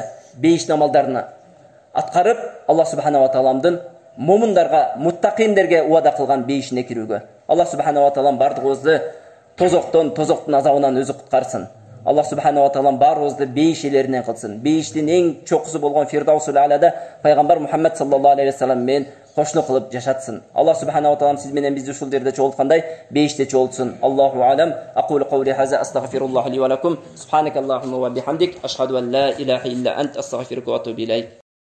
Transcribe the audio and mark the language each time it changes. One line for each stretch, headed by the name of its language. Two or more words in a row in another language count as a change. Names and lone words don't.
Kyrgyz: Бейиштин амалдарын аткарып, Аллах
Arabic: سبحانه وتعالى
Kyrgyz: момундарга, муттакиндерге уада кылган бейишине кирүүгө. Аллах
Arabic: سبحانه وتعالى
Kyrgyz: бардыгыбызды тозоктун азабынан өзү куткарсын. Аллах
Arabic: سبحانه وتعالى
Kyrgyz: баарыбызды бейиш ээлеринен кылсын. Бейиштин эң чокусу болгон Фирдаусул Алада пайгамбар Мухаммад
Arabic: صلى الله عليه وسلم
Kyrgyz: менен кошну кылып жашатсын. Аллах
Arabic: سبحانه وتعالى
Kyrgyz: сиз менен бизди ушул жерде чогулткандай бейиште чогултсын.
Arabic: الله أعلم. أقول قولي هذا أستغفر الله لي ولكم. سبحانك اللهم وبحمدك أشهد أن لا إله إلا أنت أستغفرك وأتوب إليك.